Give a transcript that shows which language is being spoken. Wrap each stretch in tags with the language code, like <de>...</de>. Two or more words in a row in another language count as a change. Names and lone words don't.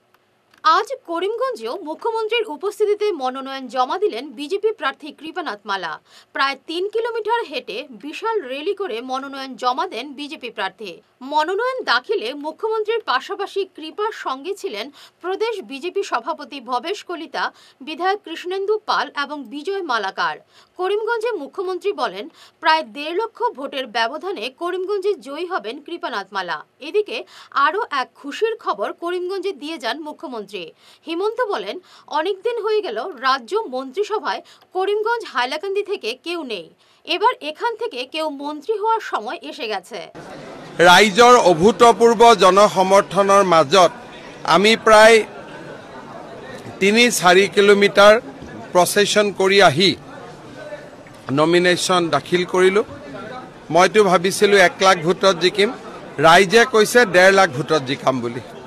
<bn>আজ করিমগঞ্জেও মুখ্যমন্ত্রীর উপস্থিতিতে মনোনয়ন জমা দিলেন বিজেপি প্রার্থী কৃপানাথ মালা। প্রায় 3 কিলোমিটার হেঁটে বিশাল র্যালি করে মনোনয়ন জমা দেন বিজেপি প্রার্থী। মনোনয়ন দাখিলে মুখ্যমন্ত্রীর পাশাপাশি কৃপার সঙ্গে ছিলেন প্রদেশ বিজেপি সভাপতি ভবেশ কলিতা, বিধায়ক কৃষ্ণেন্দু পাল এবং বিজয় মালাকার। করিমগঞ্জে মুখ্যমন্ত্রী বলেন, প্রায় 1.5 লক্ষ ভোটের ব্যবধানে করিমগঞ্জে জয়ী হবেন কৃপানাথ মালা। এদিকে আরও এক খুশির খবর করিমগঞ্জে দিয়ে যান মুখ্যমন্ত্রী। হিমন্ত বলেন, অনেকদিন হয়ে গেল রাজ্য মন্ত্রিসভায় করিমগঞ্জ হাইলাকান্দি থেকে কেউ নেই, এবার এখান থেকে কেউ মন্ত্রী হওয়ার সময় এসে গেছে।</bn> <as>ৰাইজৰ অভূতপূৰ্ব জনসমৰ্থনৰ মাজত আমি প্ৰায় 3-4 কিলোমিটাৰ প্ৰচেছন কৰি আহি নমিনেশ্যন দাখিল কৰিলোঁ। মইতো ভাবিছিলোঁ 1 লাখ ভোটত জিকিম, ৰাইজে কৈছে 1.5 লাখ ভোটত জিকাম বুলি।</as>